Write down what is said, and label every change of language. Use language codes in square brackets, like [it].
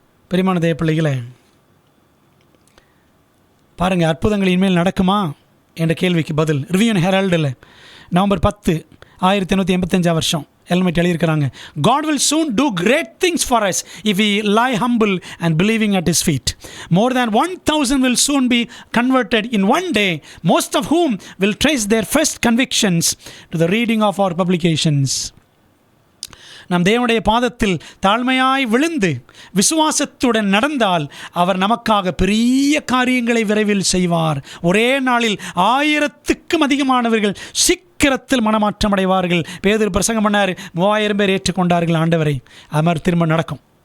[ta] பெரியமான தேவ பிள்ளைகளே, பாருங்கள், அற்புதங்கள் இனிமேல் நடக்குமா என்ற கேள்விக்கு பதில் ரிவ்யூ ஹெரால்டில் நவம்பர் 10, 1885 வருஷம் எல்மெட் எழுதியிருக்கிறாங்க. [en] God will soon do great things for us if we lie humble and believing at His feet. More than 1,000 will soon be converted in one day, most of whom will trace their first convictions to the reading of our publications. [ta] நம் தேவனுடைய பாதத்தில் தாழ்மையாய் விழுந்து விசுவாசத்துடன் நடந்தால் அவர் நமக்காக பெரிய காரியங்களை விரைவில் செய்வார். ஒரே நாளில் 1000க்கும் அதிகமானவர்கள் சீக்கிரத்தில் மனமாற்றம் அடைவார்கள். பேதுரு பிரசங்கம் பண்ணார், 3000 பேர் ஏற்றுக்கொண்டார்கள் ஆண்டவரை. அது மாதிரி திரும்ப நடக்கும்.